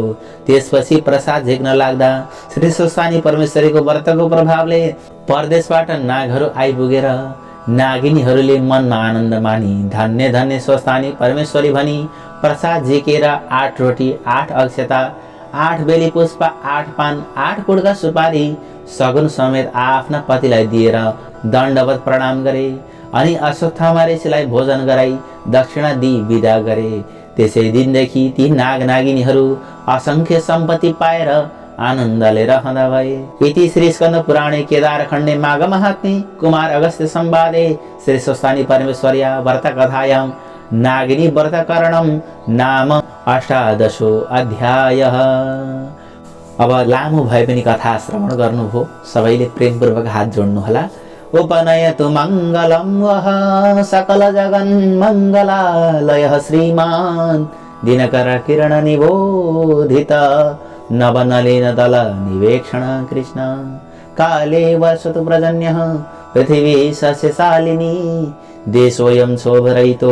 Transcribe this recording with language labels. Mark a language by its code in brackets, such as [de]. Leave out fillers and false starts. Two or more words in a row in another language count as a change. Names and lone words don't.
[ne] त्यसपछि प्रसाद झिक्न लाग्दा श्री स्वस्थानी परमेश्वरीको व्रतको प्रभावले परदेशबाट नागहरू आइपुगेर नागिनीहरूले मनमा आनन्द मानी धन्य धन्य स्वस्थानी परमेश्वरी भनी प्रसाद झिकेर 8 रोटी, 8 अक्षता, 8 बेली पुष्प, 8 पान, 8 कुडका सुपारी सगुन समेत आफ्ना पतिलाई दिएर दण्डवत प्रणाम गरे। अनि अश्वत्थामा ऋषिलाई भोजन गराई दक्षिणा दि विदा गरे। त्यसै दिनदेखि ती नाग नागिनीहरू असंख्य सम्पत्ति पाएर आनन्दले रहँदा भए। [sa] इति श्री स्कन्द पुराणे केदारखण्डे माघ महात्म्ये कुमार अगस्त्य संवादे श्री स्वस्थानी परमेश्वर्या व्रत कथायां नागिनी व्रतकरणं नाम 18 अध्यायः। [ne] अब लामो भए पनि कथा श्रवण गर्नुभयो, सबैले प्रेमपूर्वक हात जोड्नु होला। [sa] उपनयतु मङ्गलं वः सकल जगन् मङ्गलालयः श्रीमान् दिनकर किरण निबोधित नवनलिन दल निवेक्षण कृष्ण काले वर्षतु पर्जन्यः पृथिवी सस्यशालिनी देशोऽयं शोभरहितो